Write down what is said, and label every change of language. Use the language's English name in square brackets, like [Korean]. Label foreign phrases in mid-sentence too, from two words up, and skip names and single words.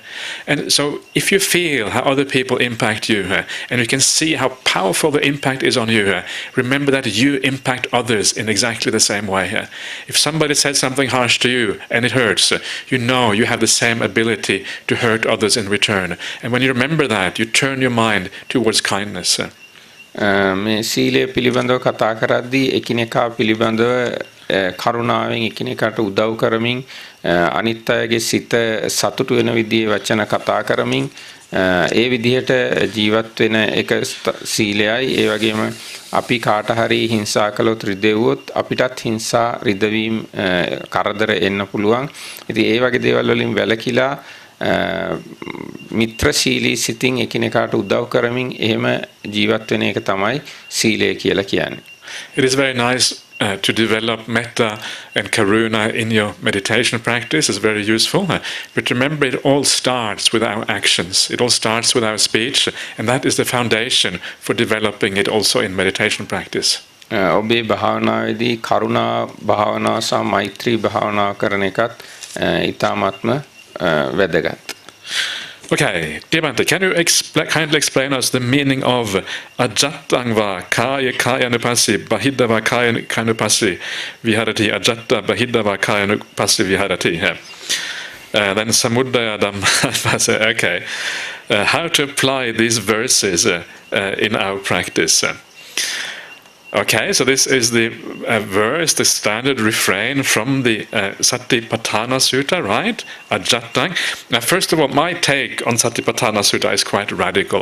[English] And so if you feel how other people impact you and you can see how powerful the impact is on you, remember that you impact others in exactly the same way. If somebody said something harsh to you and it hurts, you have the same ability to hurt others in return. And when you remember that, you turn your mind towards kindness. [Sinhala] මේ සීලය පිළිබඳව කතා කරද්දී එකිනෙකා පිළිබඳව කරුණාවෙන් එකිනෙකාට උදව් කරමින් අනිත් අයගේ සිත සතුටු වෙන විදිහේ වචන කතා කරමින් ඒ විදිහට ජීවත් වෙන එක සීලයයි. ඒ වගේම අපි කාට හරි හිංසා කළොත් රිදෙව්වොත් අපිටත් හිංසා රිදවීම කරදර එන්න පුළුවන්. ඉතින් ඒ වගේ දේවල් වලින් වැළකීලා මිත්‍රශීලී සිතින් එකිනෙකාට උදව් කරමින් එහෙම ජීවත් වෙන එක තමයි සීලය කියලා කියන්නේ. [English] It is very nice to develop metta and karuna in your meditation practice. Is very useful. But remember, it all starts with our actions. It all starts with our speech, and that is the foundation for developing it also in meditation practice. [Sinhala] ඔබේ භාවනාවේදී කරුණා භාවනාව සහ මෛත්‍රී භාවනාව කරන එකත් ඊටාත්ම වැදගත්. [English] Okay, dear Bhante, can you kindly explain us the meaning of [Pali] ajattangva kaya kayanupassi bahidava kayanupassi viharati ajatta bahidava kayanupassi viharati? [English] Then [Pali] samudaya dhamma. [English] Okay, how to apply these verses in our practice? Okay, so this is the verse, the standard refrain from the Satipatthana Sutta, right? Ajattang. Now, first of all, my take on Satipatthana Sutta is quite radical.